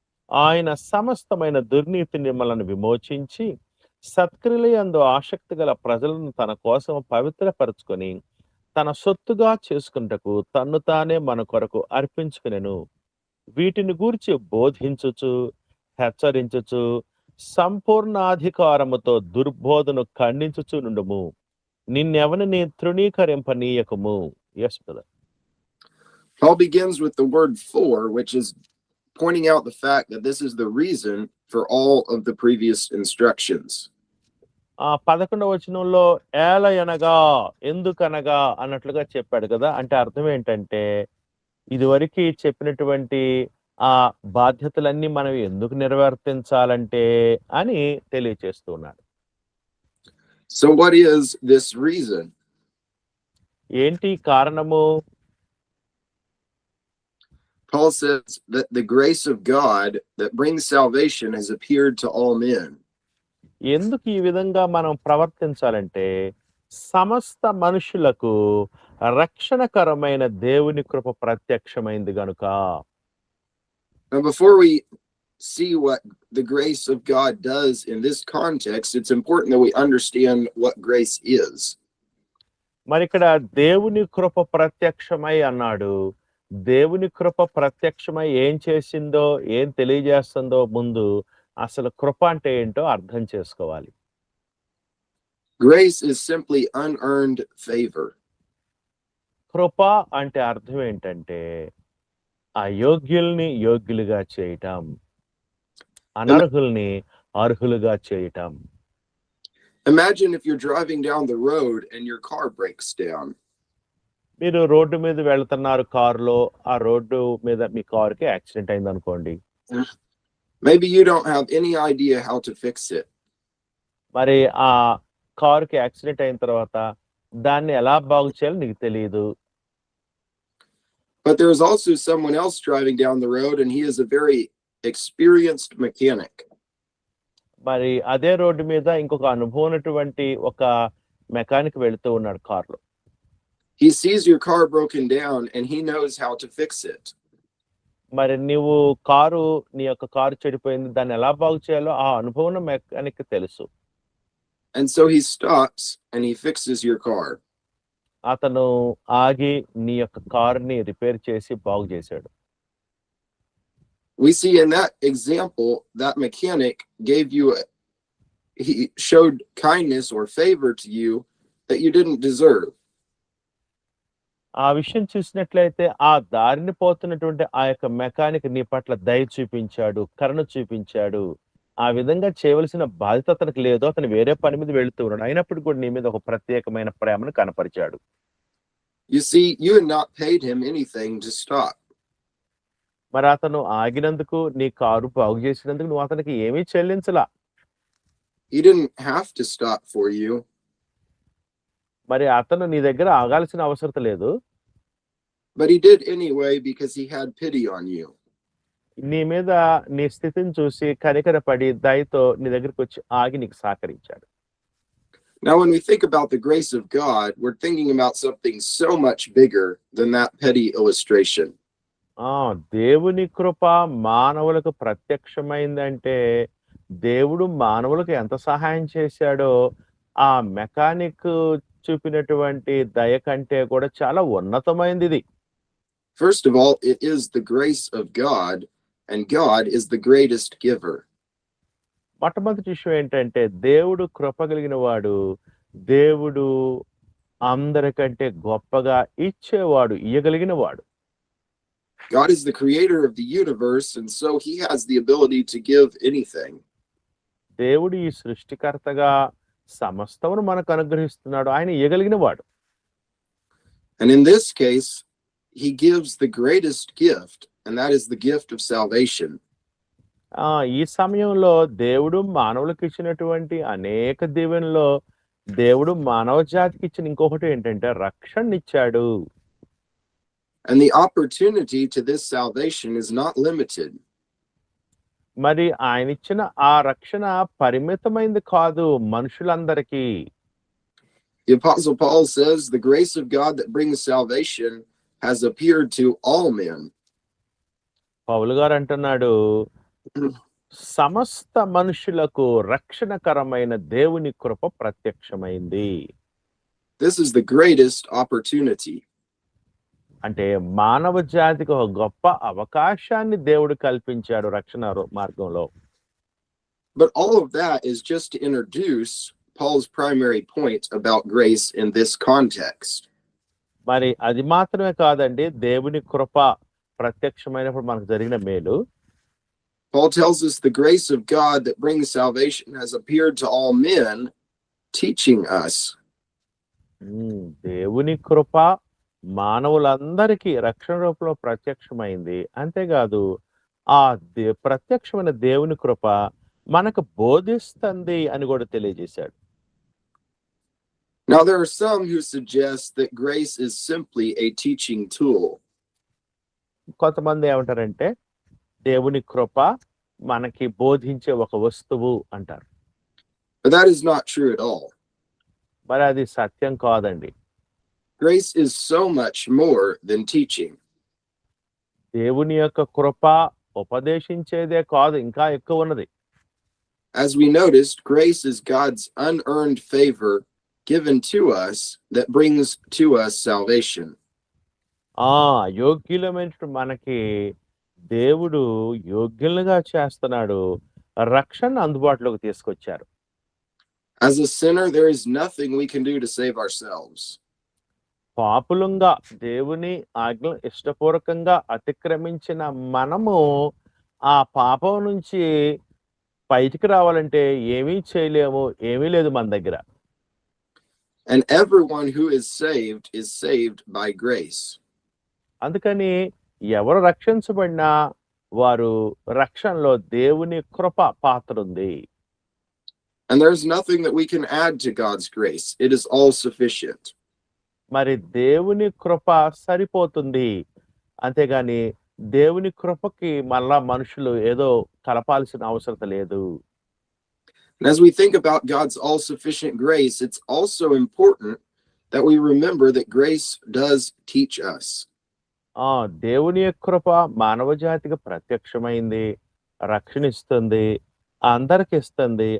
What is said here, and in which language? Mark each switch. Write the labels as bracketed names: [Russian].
[Telugu] ఆయన సమస్తమైన దుర్నీతిని మనల్ని విమోచించి సత్క్రియలందు ఆసక్తి గల ప్రజలను తన కోసం పవిత్రపరచుకొని తన సొత్తుగా చేసుకున్నటకు తన్ను తానే మన కొరకు అర్పించుకునెను. వీటిని గూర్చి బోధించుచు హెచ్చరించుచు సంపూర్ణాధికారముతో దుర్బోధను ఖండించుచు నుండుము. నిన్నెవరిని తృణీకరింపనీయకము. [English] Yes, brother. Paul begins with the word for, which is pointing out the fact that this is the reason for all of the previous instructions. [Telugu] 11వ వచనంలో ఏలయనగా ఎందుకనగా అన్నట్లుగా చెప్పాడు కదా. అంటే అర్థం ఏంటంటే ఇదివరకు చెప్పినటువంటి ఆ బాధ్యతలన్నీ మనం ఎందుకు నిర్వర్తించాలంటే అని తెలియచేస్తూ ఉన్నాడు. [English] So what is this reason? [Telugu] ఏంటి కారణము? [English] Paul says that the grace of God that brings salvation has appeared to all men. [Telugu] ఎందుకు ఈ విధంగా మనం ప్రవర్తించాలంటే సమస్త మనుషులకు రక్షణకరమైన దేవుని కృప ప్రత్యక్షమైంది గనుక. [English] Now, before we see what the grace of God does in this context, it's important that we understand what grace is. [Telugu] మరి ఇక్కడ దేవుని కృప ప్రత్యక్షమై అన్నాడు. దేవుని కృప ప్రత్యక్షమై ఏం చేసిందో, ఏం తెలియజేస్తుందో ముందు అసలు కృప అంటే ఏంటో అర్థం చేసుకోవాలి. [English] Grace is simply unearned favor. [Telugu] కృప అంటే అర్థం ఏంటంటే అయోగ్యుల్ని యోగ్యులుగా చేయటం, అనర్హుల్ని అర్హులుగా చేయటం. [English] Imagine if you're driving down the road and your car breaks down. [Telugu] మీరు రోడ్డు మీద వెళ్తున్నారు కారులో, ఆ రోడ్డు మీద మీ కారుకి యాక్సిడెంట్ అయింది అనుకోండి. [English] Maybe you don't have any idea how to fix it. [Telugu] మరి ఆ కారుకి యాక్సిడెంట్ అయిన తర్వాత దాన్ని ఎలా బాగు చేయాలో నీకు తెలియదు. [English] But there is also someone else driving down the road and he is a very experienced mechanic. [Telugu] మరి అదే రోడ్డు మీద ఇంకొక అనుభవం ఉన్నటువంటి ఒక మెకానిక్ వెళుతూ ఉన్నాడు కారులో. [English] He sees your car broken down and he knows how to fix it. [Telugu] మరి నీ యొక్క కారు చెడిపోయింది, దాన్ని ఎలా బాగు చేయాలో ఆ అనుభవం ఉన్న మెకానిక్ తెలుసు. [English] And so he stops and he fixes your car. [Telugu] అతను ఆగి నీ యొక్క కారుని రిపేర్ చేసి బాగు చేశాడు. [English] We see in that example that mechanic he showed kindness or favor to you that you didn't deserve. [Telugu] ఆ విషయం చూసినట్లయితే ఆ దారిని పోతున్నటువంటి ఆ యొక్క మెకానిక్ నీ పట్ల దయ చూపించాడు, కరుణ చూపించాడు. ఆ విధంగా చేయవలసిన బాధ్యత అతనికి లేదు, అతను వేరే పని మీద వెళుతూ ఉన్నాడు. అయినప్పుడు కూడా నీ మీద ఒక ప్రత్యేకమైన ప్రేమను కనపరిచాడు. [English] You see, you had not paid him anything to stop. [Telugu] మరి అతను ఆగినందుకు, నీ కారు బాగు చేసినందుకు నువ్వు అతనికి ఏమీ చెల్లించలా. [English] He didn't have to stop for you. [Telugu] మరి అతను నీ దగ్గర ఆగాల్సిన అవసరం లేదు. [English] But he did anyway because he had pity on you. [Telugu] నీ మీద నీ స్థితిని చూసి కనికరపడి దయతో నీ దగ్గరికి వచ్చి ఆగి నీకు సహకరించాడు. [English] Now, when we think about the grace of God, we're thinking about something so much bigger than that petty illustration. [Telugu] దేవుని కృప మానవులకు ప్రత్యక్షమైందంటే దేవుడు మానవులకు ఎంత సహాయం చేశాడో ఆ మెకానిక్ చూపినటువంటి దయ కంటే కూడా చాలా ఉన్నతమైనది ఇది. [English] First of all, it is the grace of God, and God is the greatest giver. [Telugu] మొట్టమొదటి విషయం ఏంటంటే దేవుడు కృప కలిగిన వాడు, దేవుడు అందరికంటే గొప్పగా ఇచ్చేవాడు, ఇయ్యగలిగిన వాడు. [English] God is the creator of the universe, and so he has the ability to give anything. [Telugu] దేవుడు ఈ సృష్టికర్తగా సమస్తమును మనకు అనుగ్రహిస్తున్నాడు, ఆయన ఇయ్యగలిగిన వాడు. [English] And in this case, he gives the greatest gift, and that is the gift of salvation. [Telugu] ఈ సమయంలో దేవుడు మానవులకు ఇచ్చినటువంటి అనేక దీవెనలో దేవుడు మానవ జాతికి ఇచ్చిన ఇంకొకటి ఏంటంటే రక్షణనిచ్చాడు. [English] And the opportunity to this salvation is not limited. [Telugu] మరి ఆయన ఇచ్చిన ఆ రక్షణ పరిమితమైంది కాదు మనుషులందరికీ. [English] The Apostle Paul says the grace of God that brings salvation has appeared to all men. [Telugu] పౌలు గారు అంటున్నాడు, సమస్త మనుషులకు రక్షణకరమైన దేవుని కృప ప్రత్యక్షమైంది. [English] This is the greatest opportunity. [Telugu] అంటే మానవ జాతికి ఒక గొప్ప అవకాశాన్ని దేవుడు కల్పించాడు రక్షణ మార్గంలో. [English] But all of that is just to introduce Paul's primary point about grace in this context. [Telugu] మరి అది మాత్రమే కాదండి, దేవుని కృప ప్రత్యక్షమైనప్పుడు మనకు జరిగిన మేలు. [English] Paul tells us the grace of God that brings salvation has appeared to all men, teaching us. [Telugu] దేవుని కృప మానవులందరికీ రక్షణ రూపంలో ప్రత్యక్షమైంది. అంతేకాదు ఆ ప్రత్యక్షమైన దేవుని కృప మనకు బోధిస్తుంది అని కూడా తెలియజేశాడు. [English] Now there are some who suggest that grace is simply a teaching tool. [Telugu] కొంతమంది ఏమంటారంటే దేవుని కృప మనకి బోధించే ఒక వస్తువు అంటారు. [English] But that is not true at all. [Telugu] మరి అది సత్యం కాదండి. [English] Grace is so much more than teaching. [Telugu] దేవుని యొక్క కృప ఉపదేశించేదే కాదు, ఇంకా ఎక్కువ ఉన్నది. [English] As we noticed, grace is God's unearned favor given to us that brings to us salvation. [Telugu] యోగ్యులమైన మనకి దేవుడు యోగ్యులుగా చేస్తున్నాడు, రక్షణ అందుబాటులోకి తీసుకొచ్చారు. [English] As a sinner, there is nothing we can do to save ourselves. [Telugu] పాపులంగా దేవుని ఆజ్ఞ ఇష్టపూర్వకంగా అతిక్రమించిన మనము ఆ పాపం నుంచి బయటికి రావాలంటే ఏమీ చేయలేము, ఏమీ లేదు మన దగ్గర. [English] And everyone who is saved by grace. [Telugu] అందుకని ఎవరు రక్షించబడినా వారు రక్షణలో దేవుని కృప పాత్ర ఉంది. [English] And there's nothing that we can add to God's grace. It is all sufficient. [Telugu] మరి దేవుని కృప సరిపోతుంది, అంతేగాని దేవుని కృపకి మళ్ళా మనుషులు ఏదో కలపాల్సిన అవసరం లేదు. [English] And as we think about God's all-sufficient grace, it's also important that we remember that grace does teach us. [Telugu] దేవుని కృప మానవ జాతికి ప్రత్యక్షమైంది, రక్షణ ఇస్తుంది, అందరికి ఇస్తుంది.